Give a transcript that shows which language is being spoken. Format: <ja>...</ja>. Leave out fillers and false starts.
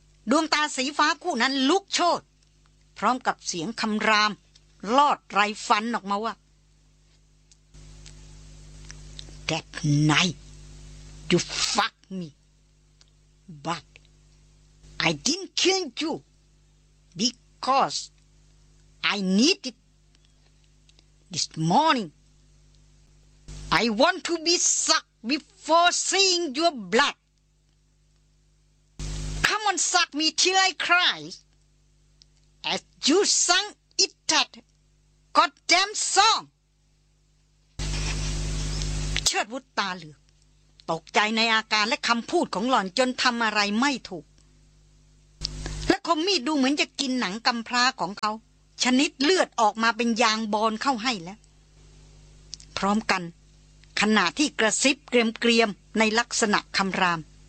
<th>ดวงตาสีฟ้าคู่นั้นลุกโชติพร้อมกับเสียงคำรามลอดไรฟันออกมาว่า</th> <en>That night you fucked me butI didn't kill you because I need it this morning. I want to be sucked before seeing your blood. Come on, suck me till I cry. As you sang it that goddamn song.</en> <th>เชิดวุฒิตาเหลือกตกใจในอาการและคำพูดของหล่อนจนทำอะไรไม่ถูกคมมีดดูเหมือนจะกินหนังกำพร้าของเขาชนิดเลือดออกมาเป็นยางบอลเข้าให้แล้วพร้อมกันขณะที่กระซิบเกรียมๆในลักษณะคำราม</th>